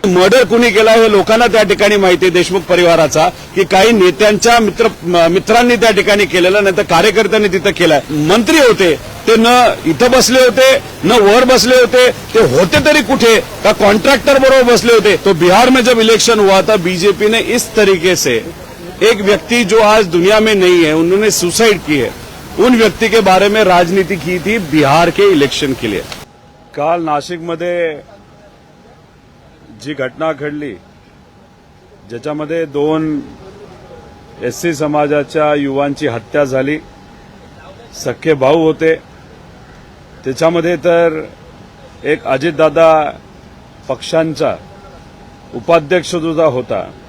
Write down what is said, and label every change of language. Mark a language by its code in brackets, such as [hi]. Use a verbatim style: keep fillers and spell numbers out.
[mr] Murder कुणी केला हे लोकांना त्या ठिकाणी माहिती आहे, देशमुख परिवाराचा, की काही नेत्यांच्या मित्र म- मित्रांनी त्या ठिकाणी केलेला, नाही तर कार्यकर्त्यांनी तिथं केलाय. मंत्री होते ते न इथं बसले होते न वर बसले होते, ते होते तरी कुठे, का कॉन्ट्रॅक्टर बरोबर बसले होते. [hi] तो बिहार में जब इलेक्शन हुआ था, बीजेपी ने इस तरीके से एक व्यक्ति जो आज दुनिया में नहीं है, उन्होंने सुसाइड की है, उन व्यक्ति के बारे में राजनीति की थी बिहार के इलेक्शन के लिए. [mr] काल नाशिकमध्ये जी घटना घडली, ज्याच्यामध्ये दोन एससी समाजाच्या युवांची हत्या झाली, सख्खे भाऊ होते. त्याच्यामध्ये तर एक अजितदादा पक्षांचा उपाध्यक्ष सुद्धा होता.